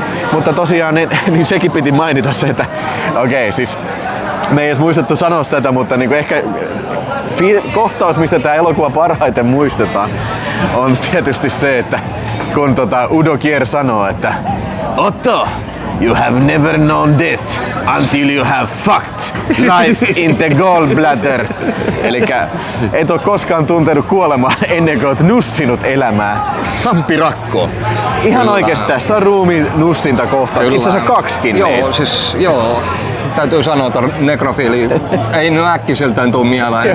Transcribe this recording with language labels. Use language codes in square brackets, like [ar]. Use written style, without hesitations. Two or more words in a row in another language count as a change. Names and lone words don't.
[fi] Mutta tosiaan niin sekin piti mainita se, että okei, siis me ei edes muistettu sanoa tätä, mutta niin ehkä kohtaus, mistä tämä elokuva parhaiten muistetaan, on tietysti se, että kun Udo Kier sanoo, että Otto, [en] you have never known death until you have fucked life in the gallbladder. [fi] Elikkä et oo koskaan tuntenut kuolemaa ennen kuin oot nussinut elämää. Sampi Rakko. Ihan kyllä. Oikeesti tässä on ruumiin nussinta kohta. Itse asiassa 2. Joo, siis joo. Täytyy sanoa, että nekrofiili ei nyt äkkiseltään tuu mieleen.